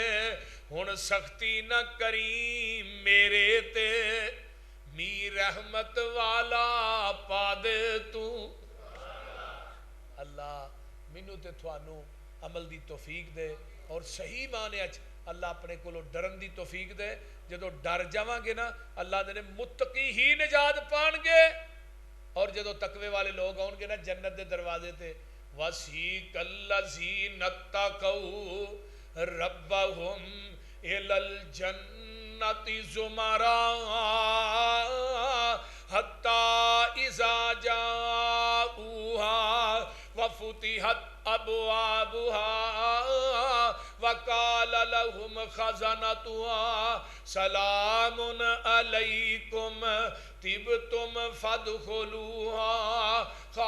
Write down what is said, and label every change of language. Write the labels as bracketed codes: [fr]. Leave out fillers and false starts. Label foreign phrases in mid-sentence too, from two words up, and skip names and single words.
[pa] ہن سختی نہ کری میرے تے، می رحمت والا پا دے توں. اللہ مینوں تے تھانوں عمل دی توفیق دے، اور صحیح معنی اچ اللہ اپنے کولو ڈرن دی توفیق دے. جدو ڈر جاواں گے نا اللہ دے متقی ہی نجات پان گے. اور جدو تقوی والے لوگ آؤں گے نا جنت دے دروازے تے، [ar] وَسِيقَ الَّذِينَ اتَّقَوْا رَبَّهُمْ إِلَى الْجَنَّةِ زُمَرًا حَتَّى إِذَا جَاءُوهَا وَفُتِحَتْ أَبْوَابُهَا وَقَالَ لَهُمْ خَزَنَتُهَا سَلَامٌ عَلَيْكُمْ طِبْتُمْ فَادْخُلُوهَا